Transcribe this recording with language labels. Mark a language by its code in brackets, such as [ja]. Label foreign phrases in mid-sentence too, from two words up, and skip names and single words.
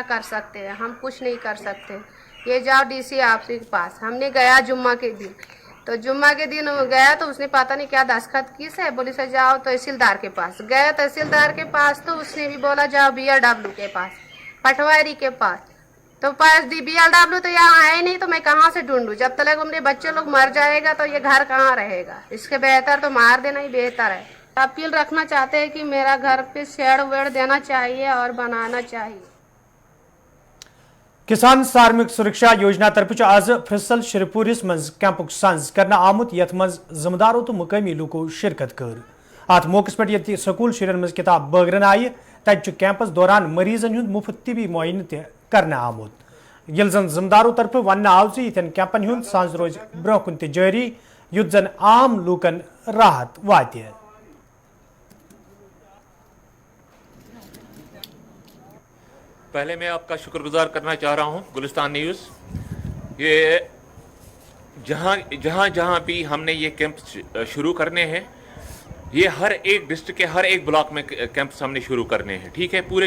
[ur] کر سکتے ہیں ہم کچھ نہیں کر سکتے یہ جاؤ ڈی سی آپ کے پاس ہم نے گیا جمعہ کے دن تو جمعہ کے دن گیا تو اس نے پتہ نہیں کیا دستخط کس ہے بولی سے جاؤ تحصیلدار کے پاس گیا تحصیلدار کے پاس تو اس نے بھی بولا جاؤ BLW کے پاس پٹواری کے پاس تو پاس BLW تو یہاں آئے نہیں تو میں کہاں سے ڈھونڈوں جب تک میرے بچے لوگ مر جائے گا تو یہ گھر کہاں رہے گا اس کے بہتر تو مار دینا ہی بہتر ہے اپیل رکھنا چاہتے ہیں کہ میرا گھر پہ شیڈ ویڈ دینا چاہیے اور بنانا چاہیے [ks] کسان سارمک سرکشا یوجنا طرف آز فصل شرپورس مز کیمپک سنز کرنا آمت یت مز ذمداروں تو مقامی لوکو شرکت کر ات موقع پہ یہ سکول شرین مز کتاب بٲگرن آئی تت کیمپس دوران مریضن ہند مفت طبی معائنہ تہ کرنا آمت یل زن ذمداروں طرف ون آو یتن کیمپن ہند سانز روز برہ کن تہ جاری یت زن عام لوکن راحت واتہ [ur] پہلے میں آپ کا شکر گزار کرنا چاہ رہا ہوں گلستان نیوز یہ جہاں بھی ہم نے یہ کیمپ شروع کرنے ہیں یہ ہر ایک ڈسٹرکٹ کے ہر ایک بلاک میں کیمپس ہم نے شروع کرنے ہیں ٹھیک ہے پورے